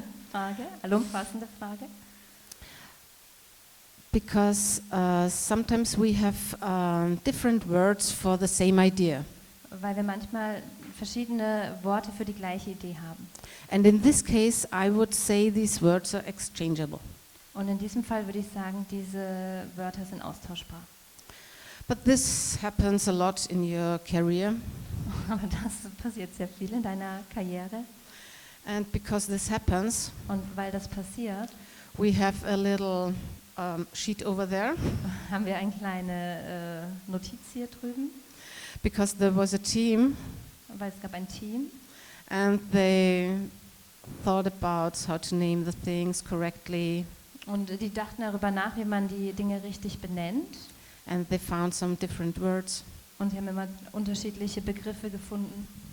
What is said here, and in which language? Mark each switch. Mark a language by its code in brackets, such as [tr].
[de] Frage, allumfassende Frage. [en] Because sometimes we have different words for the same idea. [de] Weil wir manchmal verschiedene Worte für die gleiche Idee haben. [en] And in this case, I would say these words are exchangeable. [de] Und in diesem Fall würde ich sagen, diese Wörter sind austauschbar. [en] But this happens a lot in your career. [de] Aber das passiert sehr viel in deiner Karriere. [en] And because this happens, [de] Und weil das passiert, [en] we have a little sheet over there. [de] haben wir eine kleine Notiz hier drüben, [en] Because there was a team, [de] weil es gab ein Team [en] and they thought about how to name the things correctly, [de] und die dachten darüber nach, wie man die Dinge richtig benennt. [en] and they found some different words. [de] Und die haben immer unterschiedliche Begriffe gefunden.